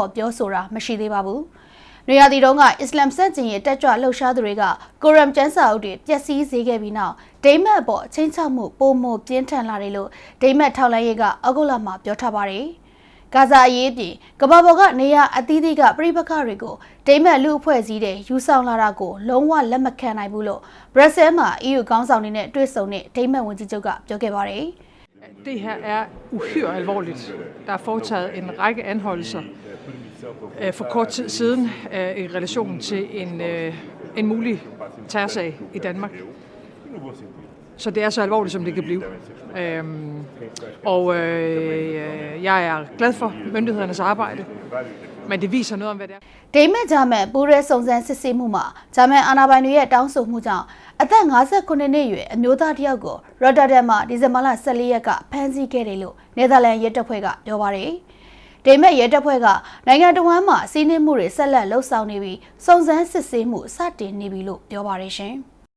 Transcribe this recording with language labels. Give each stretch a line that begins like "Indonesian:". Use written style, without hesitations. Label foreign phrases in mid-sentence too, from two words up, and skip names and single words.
Burmese: ပြောဆိုတာမရှိသေးပါဘူး။နေရာဒီတုန်းကအစ္စလာမ်စန့်ကျင်ရေးတက်ကြွလှုပ်ရှားသူတွေကကိုရမ်ကျမ်းစာအုပ်တွေပျက်စီးစေခဲ့ပြီးနောက်ဒိမတ်အပေါ်ချင်းချောက်မှုပုံမပြင်းထန်လာတယ်လို့ဒိမတ်ထောက်လှမ်းရေးကအောက်တိုဘာမှာပြောထားပါတယ်။ဂါဇာအရေးပြင်ကမ္ဘာပေါ်ကနေရာအသီးသီးကပြိပခတွေကိုဒိမတ်လူအဖွဲ့အစည်းတွေယူဆောင်လာတာကိုလုံးဝလက်မခံနိုင်ဘူးလို့ဘရက်ဆဲမှာ EU ခေါင်းဆောင်တွေနဲ့တွေ့ဆုံတဲ့ဒိမတ်ဝန်ကြီးချုပ်ကပြောခဲ့ပါတယ်။
Danish: Det her er uhyre alvorligt. Der er foretaget en række anholdelser for kort tid siden i relation til en mulig terrorsag i Danmark. Så det er så alvorligt, som det kan blive. Jeg er glad for myndighedernes arbejde, men det viser noget om, hvad det er.
Burmese: ဒိမတ်ဂျာမန်ပူရဲစုံစမ်းစစ်ဆေးမှုမှာဂျာမန်အာဏာပိုင်တွေရဲ့တောင်းဆိုမှုကြောင့်အသက်59နှစ်အရွယ်အမျိုးသားတစ်ယောက်ကိုရော့တာဒမ်မှာဒီဇင်ဘာလ14ရက်ကဖမ်းဆီးခဲ့တယ်လို့နယ်သာလန်ရဲတပ်ဖွဲ့ကပြောပါတယ်။ဒိမတ်ရဲတပ်ဖွဲ့ကနိုင်ငံတော်ဝန်မှာစီးနင်းမှုတွေဆက်လက်လှုပ်ဆောင်နေပြီးစုံစမ်းစစ်ဆေးမှုစတင်နေပြီလို့ပြောပါတယ်ရှင်။